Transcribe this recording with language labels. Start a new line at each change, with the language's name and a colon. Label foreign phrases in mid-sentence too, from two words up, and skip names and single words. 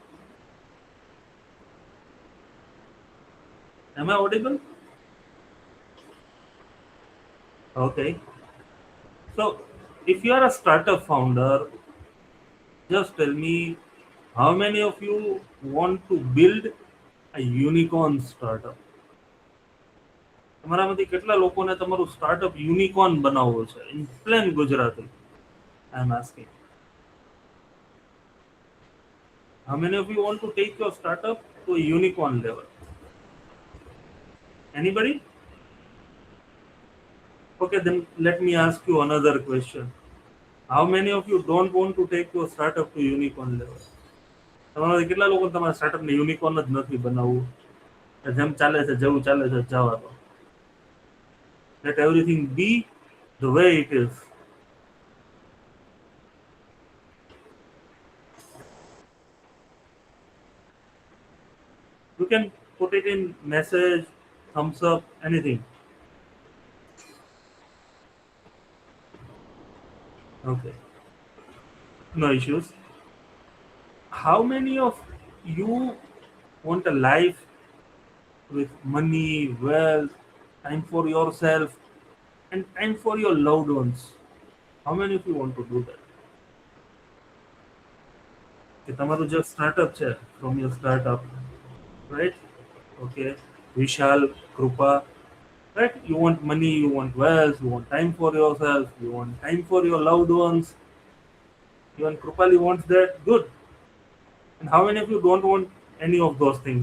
English: Am I audible? Okay. So, if you are a startup founder, just tell me how many of you want to build a unicorn startup?
Gujarati: તમારામાંથી કેટલા લોકોને તમારું સ્ટાર્ટઅપ યુનિકોર્ન બનાવવું છે
English: in plain Gujarati I am asking how many of you want to take your startup to a unicorn level? Anybody? Okay, then let me ask you another question. How many of you don't want to take your startup to unicorn level?
Gujarati: તમારામાંથી કેટલા લોકો તમારા સ્ટાર્ટઅપને યુનિકોર્ન જ નથી બનાવવું? જેમ ચાલે છે જેવું ચાલે છે જવા દો.
English: Let everything be the way it is. You can put it in message, thumbs up, anything. Okay, no issues. How many of you want a life with money, wealth, time for yourself, and time for your loved ones? How many of you want to do that?
Gujarati: કે તમારું જે સ્ટાર્ટઅપ છે
English: from your startup, right? Okay, Vishal, Krupa, right? You want money, you want wealth, you want time for yourself, you want time for your loved ones. Even Krupali wants that. Good. And how many of you don't want any of those things?